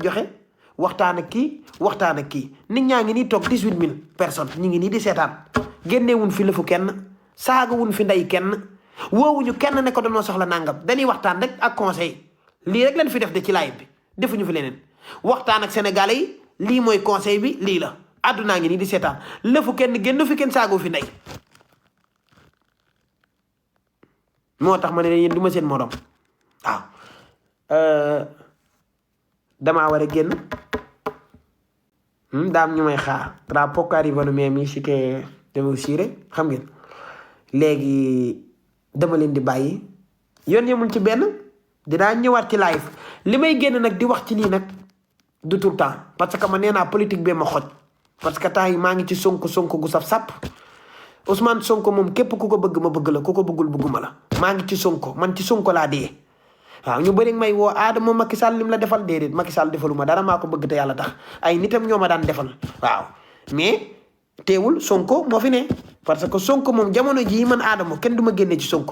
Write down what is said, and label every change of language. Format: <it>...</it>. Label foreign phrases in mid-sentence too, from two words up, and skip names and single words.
<wo>joxe waxtaan ak kii nit ñaa ngi nii toog 18000 personnes ñu ngi nii di seetaan génneewuñ fi lëfu kenn saagawuñ fi ndey kenn woowuñu kenn ne ko dañoo soxla nangam dañuy waxtaan rek ak conseil lii rek lañ fi def de ci live bi defuñu fi leneen waxtaan ak sénégalais yi lii mooy conseil bi lii la àddunaa ngi nii di seetaan lëfu kenn génn fi kenn saagoo fi ndey moo tax ma ne yéen du ma seen morom waaw damaa war a génn daam ñu may xaar</wo> <it>tra poco arrivano miei amici che devo uscire</it> <wo>xam ngeen léegi dama leen di bàyyi yoon yemul ci benn dinaa ñëwaat ci live li may génn nag di wax ci lii nag du</wo> <fr>tout le temps parce que</fr> <wo>ma nee naa politique bee ma xoj</wo> <fr>parce que</fr> <wo>temps yi maa ngi ci sonko gu saf-sàpp Ousmane Sonko moom képp ku ko bëgg ma bëgg la ku ko bëggul bëgguma la maa ngi ci sonko man ci sonko laa dee waaw ñu bëri may woo Adama Macky Sall lim la defal déedéet Macky Sall defaluma dara maa ko bëgg te yàlla tax ay nitam ñoo ma daan defal waaw mais teewul sonko moo fi ne</wo> <fr>parce que</fr> <wo>sonko moom jamono jii man Adama kenn du ma génne ci sonko</wo>